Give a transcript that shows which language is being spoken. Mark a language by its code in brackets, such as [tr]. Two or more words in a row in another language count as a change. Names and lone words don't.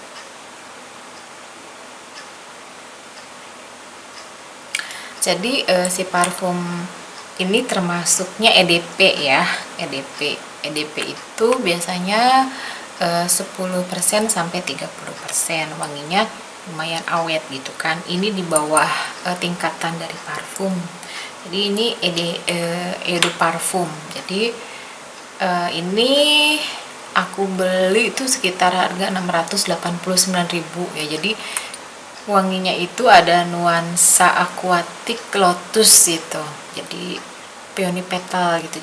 [id] Jadi si parfum ini termasuknya EDP ya. EDP itu biasanya 10% sampai 30%. Wanginya lumayan awet gitu kan. Ini di bawah tingkatan dari parfum. Jadi ini [fr] eau de parfum. [id] Jadi ini aku beli itu sekitar harga 689.000 ya. Jadi wanginya itu ada nuansa [en] aquatic lotus [id] gitu. Jadi [en] peony petal [id] gitu.